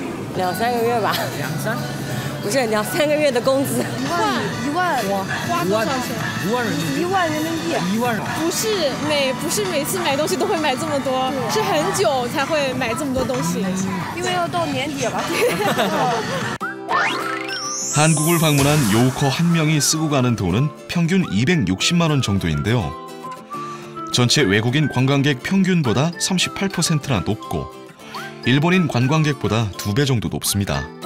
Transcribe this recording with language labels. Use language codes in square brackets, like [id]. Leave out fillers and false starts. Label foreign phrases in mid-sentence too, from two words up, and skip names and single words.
[zh] 2-3 个月吧。2-3？不是2-3个月的工资。 1万，花多少钱？1万人民币。1万。不是每次买东西都会买这么多，是很久才会买这么多东西。因为要到年底了。 [ko] 한국을 방문한 요우커 한 명이 쓰고 가는 돈은 평균 260만 원 정도인데요. 전체 외국인 관광객 평균보다 38%나 높고 일본인 관광객보다 2배 정도 높습니다.